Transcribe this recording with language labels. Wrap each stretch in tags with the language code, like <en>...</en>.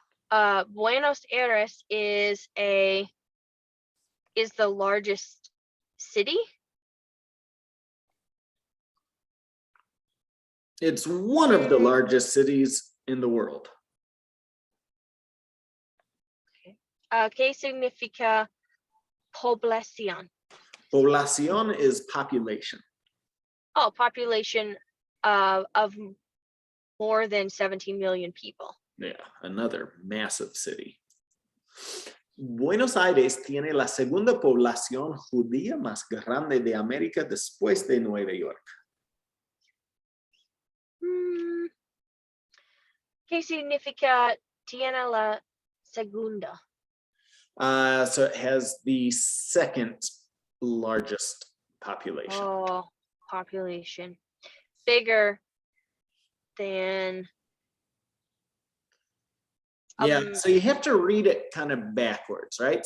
<en>Buenos Aires is the largest city. It's one of the largest cities in the world.</en> <es>¿Qué significa población?</es> <en>Población is population. Oh, population of more than 17 million people. Yeah, another massive city.</en> <es>Buenos Aires tiene la segunda población judía más grande de América después de Nueva York. ¿Qué significa tiene la segunda?</es> <en>So it has the second largest population. Oh, population. Bigger than... Yeah, so you have to read it kind of backwards, right?</en>